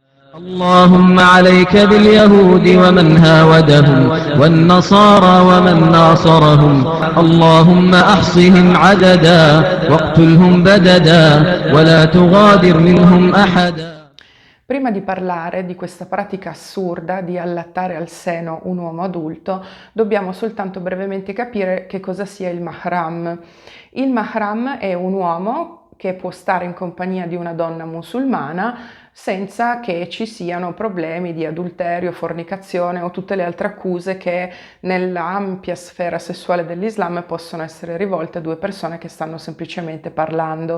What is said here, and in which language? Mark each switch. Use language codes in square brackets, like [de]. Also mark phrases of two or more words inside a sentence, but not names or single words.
[ar] اللهم عليك باليهود ومن هاودهم والنصارى ومن ناصرهم اللهم أحصهم عددا واقتلهم بددا ولا تغادر منهم أحدا. [it] Prima di parlare di questa pratica assurda di allattare al seno un uomo adulto, dobbiamo soltanto brevemente capire che cosa sia il mahram. Il mahram è un uomo che può stare in compagnia di una donna musulmana senza che ci siano problemi di adulterio, fornicazione o tutte le altre accuse che nell'ampia sfera sessuale dell'Islam possono essere rivolte a due persone che stanno semplicemente parlando.